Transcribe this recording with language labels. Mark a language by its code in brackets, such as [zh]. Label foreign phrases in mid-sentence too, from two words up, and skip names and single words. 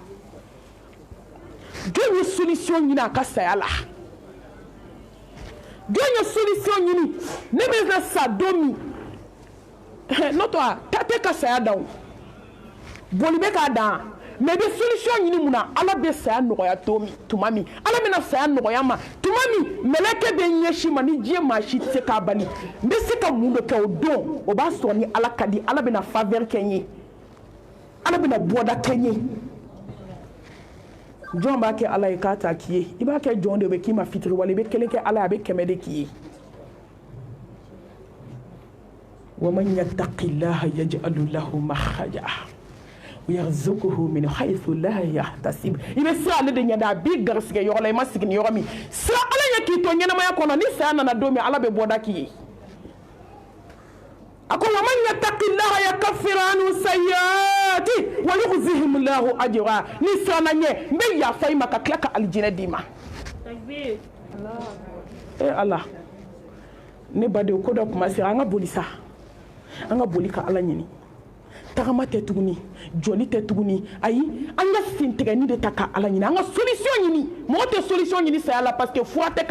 [bm] jɔn ye solution ɲini a ka saya la jɔn ye solution ɲini ne bɛ na sa don min n'o tɛ ta tɛ ka saya dan o boli bɛ k'a dan mais bɛ solution ɲini mun na ala bɛ saya nɔgɔya tuma min ala bɛna saya nɔgɔya ma tuma min mɛlɛkɛ bɛ ɲɛsin ma ni diɲɛ maa si tɛ se k'a bali n bɛ se ka mun de kɛ o don o b'a sɔrɔ ni ala ka di ala bɛna faveur kɛ n ye ala bɛna bɔda kɛ n ye jɔn b'a kɛ ala ye k'a ta k'i ye i b'a kɛ jɔn de bɛ k'i ma fitiri wale i bɛ kelen kɛ ala ye a bɛ kɛmɛ de k'i ye [ar] ومن يتق الله يجعل له مخرجا ويرزقه من حيث لا يحتسب [bm] ibe sira ale de ɲɛda bi garisɛgɛ yɔrɔ la i ma sigi ni yɔrɔ min sira ala ye k'i to ɲɛnamaya kɔnɔ ni saya nana don min ala bɛ bɔda k'i ye a ko [ar] ومن يتق الله يكفر عنه سيئاته ويجزيه الله أجرا [bm] ni sira na ɲɛ n bɛ yafa i ma ka tila ka alijinɛ d'i ma ala ne badenw ko dɔ kuma sera an ka boli sa an ka boli ka ala ɲini tagama tɛ tuguni joli tɛ tuguni ayi an ka sen tigɛni de ta ka ala ɲini an ka solution ɲini mɔgɔ tɛ solution ɲini saya la [fr] parce que [bm] fura tɛ ka